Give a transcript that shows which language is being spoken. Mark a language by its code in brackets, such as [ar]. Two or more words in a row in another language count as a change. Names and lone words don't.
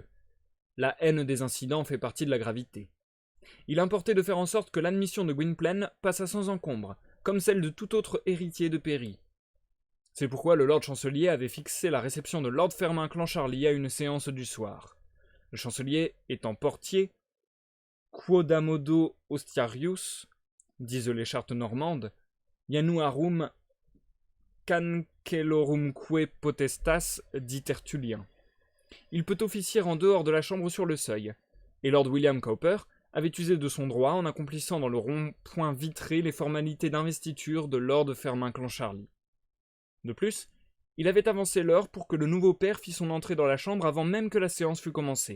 [fr] La haine des incidents fait partie de la gravité. Il importait de faire en sorte que l'admission de Gwynplaine passât sans encombre, comme celle de tout autre héritier de Pairie. C'est pourquoi le lord chancelier avait fixé la réception de Lord Fermain Clancharlie à une séance du soir. Le chancelier étant portier, [la] quodamodo ostiarius, [fr] disent les chartes normandes, [la] Januarum cancelorumque potestas, [fr] dit Tertullien. Il peut officier en dehors de la chambre sur le seuil, et Lord William Cowper avait usé de son droit en accomplissant dans le rond-point vitré les formalités d'investiture de Lord Fermain Clancharlie. De plus, il avait avancé l'heure pour que le nouveau père fît son entrée dans la chambre avant même que la séance fût commencée.